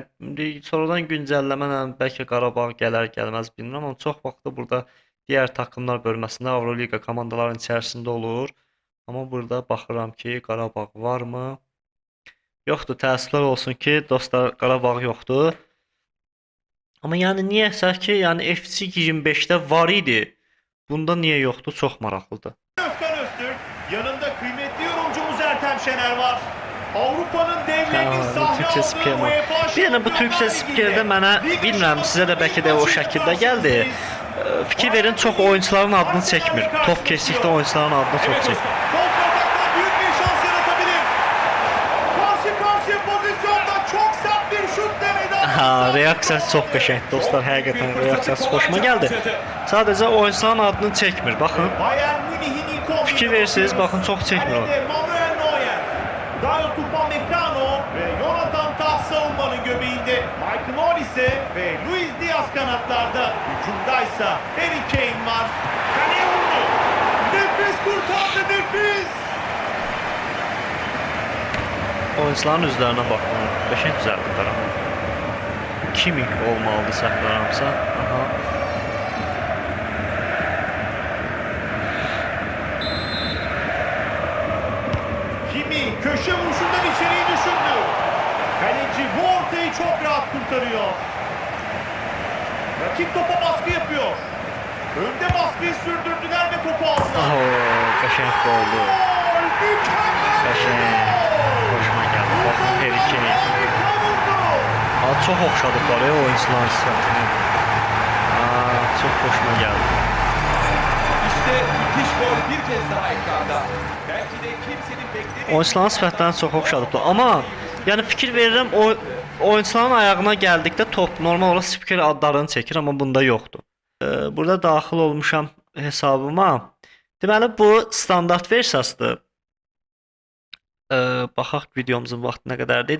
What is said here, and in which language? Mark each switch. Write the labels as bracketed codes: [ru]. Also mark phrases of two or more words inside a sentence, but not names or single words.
[az] İndi sonradan güncəlləmə ilə bəlkə Qarabağ gələr, gəlməz bilmirəm, amma çox vaxtı burada [tr] Diğer takımlar [az] bölməsində Avroliqa komandaların içərisində olur. Amma burada baxıram ki, Qarabağ varmı? Yoxdur, təəssüflər olsun ki, dostlar, Qarabağ yoxdur. Amma yəni niyəsə ki, yəni FC 25-də var idi. Bunda niyə yoxdur? Çox maraqlıdır. [tr] Özkan Öztürk, yanında kıymetli yorumcumuz Ertem Şener var. Avrupa'nın devlerinin sahne [az] Türkçə spiker [tr] aldığı var. UEFA [az] Bir dənə bu Türkçə spikerdə mənə, bilmirəm, sizə də bəlkə də o şəkildə gəldi. Fikir verin, çox oyuncuların adını çəkmir. Top keçdikdə oyuncuların adını çox çəkir. [tr] Kontrataktan büyük bir şans yaratabilir. Karşı karşıya pozisyonda çok sert bir şut denedi. Ha, [az] reaksiyası çox qəşəngdir dostlar. Həqiqətən reaksiyası xoşuma gəldi. Sadəcə oyuncuların adını çəkmir. Baxın. [tr] Bayern Münih'in ilk 11'de [az] Fikir verirsiniz, [tr] bakın çok çekmiyor. Kalede Manuel Neuer, Dayot Upamecano ve Jonathan Tah savunmanın göbeğinde. Michael Olise ve Luis Diaz kanatlarda. Hücumdaysa Harry Kane var. Kaleye vurdu. Nefis kurtardı, nefis. [az] Oyuncuların üzlərinə baxın. Qəşəng düzəldiblər amma. Kimi olmalıdır səhvlərimsə. Aha. [tr] Kimi köşe vuruşundan içeriği düşündü. Kaleci bu ortayı çok rahat kurtarıyor. Rakip topa baskı yapıyor. Önde baskıyı sürdürdüler ve topu aldılar. [az] Oho, qəşəng oldu. [tr] Gol! Mükemmel bir [az] Qəşəng. [tr] gol! [az] Xoşuma gəldi. Baxın Harry Kane. [tr] Harika vurdu. [az] Ha, çox oxşadıblar ya oyuncuların sifətini. Ha, çox xoşuma gəldi. [tr] İşte müthiş gol bir kez daha ekranda. Belki de kimsenin beklemediği... [az] Oyuncuların sifətlərini çox oxşadıblar. Amma yəni fikir verirəm oyuncuların ayağına gəldikdə top normal olaraq spiker adlarını çəkir, amma bunda yoxdur. Burada daxil olmuşam hesabıma. Deməli bu standart versiyasıdır. Baxaq videomuzun vaxtı nə qədərdir.